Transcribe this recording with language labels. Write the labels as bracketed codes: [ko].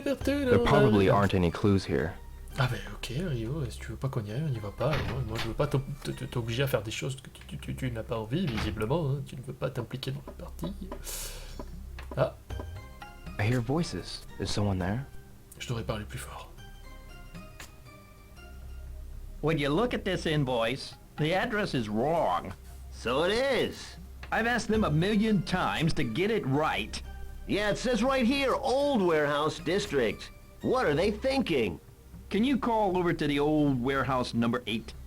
[en] There probably aren't any clues here. [fr] Ah ben ok Rio, si tu veux pas qu'on y aille, on n'y va pas. Moi je veux pas t'obliger à faire des choses que tu n'as pas envie, visiblement. Hein. Tu ne veux pas t'impliquer dans la partie. Ah, [en] I hear voices. Is someone there? [fr] je devrais parler plus fort. [en] When you look at this invoice, the address is wrong. So it is. I've asked them a million times to get it right. Yeah, it says right here, Old Warehouse District. What are they thinking? Can you call over to the old warehouse number 8?